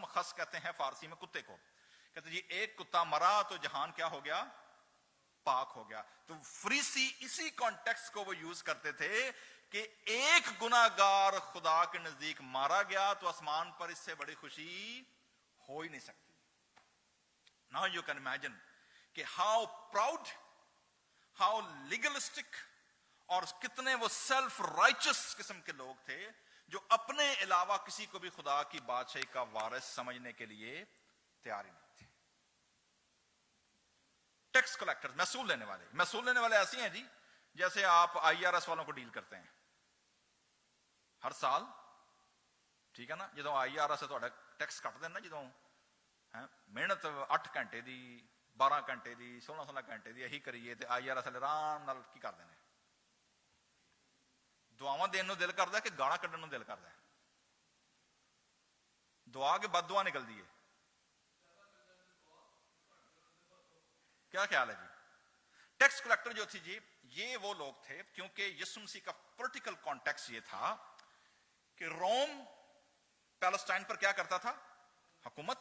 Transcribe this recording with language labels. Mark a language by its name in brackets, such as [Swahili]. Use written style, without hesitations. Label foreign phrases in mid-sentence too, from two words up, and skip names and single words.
[Urdu] خس کہتے ہیں فارسی میں کتے کو. کہتے جی ایک کتا مرا تو جہان کیا ہو گیا، پاک ہو گیا. تو فریسی اسی کانٹیکسٹ کو وہ یوز کرتے تھے کہ ایک گناہگار خدا کے نزدیک مارا گیا تو آسمان پر اس سے بڑی خوشی ہو ہی نہیں سکتی. [English] Now you can imagine [Urdu] کہ [English] how proud, how legalistic [Urdu] اور کتنے وہ [English] self righteous [Urdu] قسم کے لوگ تھے جو اپنے علاوہ کسی کو بھی خدا کی بادشاہی کا وارث سمجھنے کے لیے تیار ہی نہیں تھے. [English] tax collector, [Urdu] محصول لینے والے. محصول لینے والے ایسے ہیں جی جیسے آپ آئی آر ایس والوں کو ڈیل کرتے ہیں ہر سال، ٹھیک ہے نا. [Punjabi] جدو آئی آر ایس ٹیکس کٹ دینا، جدو محنت 8 گھنٹے دی، 12 گھنٹے دی، 16 گھنٹے دی یہی کریے تے آئی آر ایس والے آرام نال کی کر دینے، دعاواں دین نو دل کردا ہے کہ گالاں کڈن نو دل کردا ہے. دعا کے بد دعا نکل دی ہے. [Urdu] کیا خیال ہے جی؟ [English] tax collector [Urdu] جو تھی جی، یہ وہ لوگ تھے، کیونکہ یسوع مسیح کا [English] political context [Urdu] یہ تھا کہ روم پیلسٹائن پر کیا کرتا تھا، حکومت.